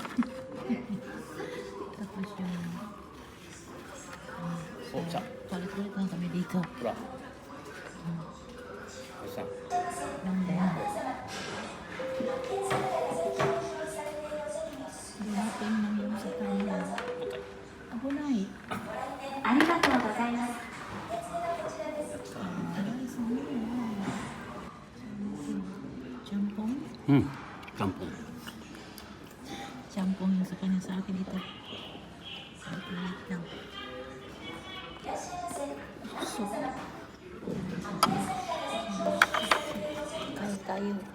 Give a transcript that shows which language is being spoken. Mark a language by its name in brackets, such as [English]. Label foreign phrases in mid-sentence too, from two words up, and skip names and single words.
[Filipino] Tapos yung palit-palit lang kami dito. Pura. Basta. Lang din. Dumating lang yung sa kanya. Ako na eh. [Japanese] ありがとうございます。 [Filipino] Jampong? Kampong. Jampong yung sa kanya sa akin ito. Palit lang. So, kain tayo.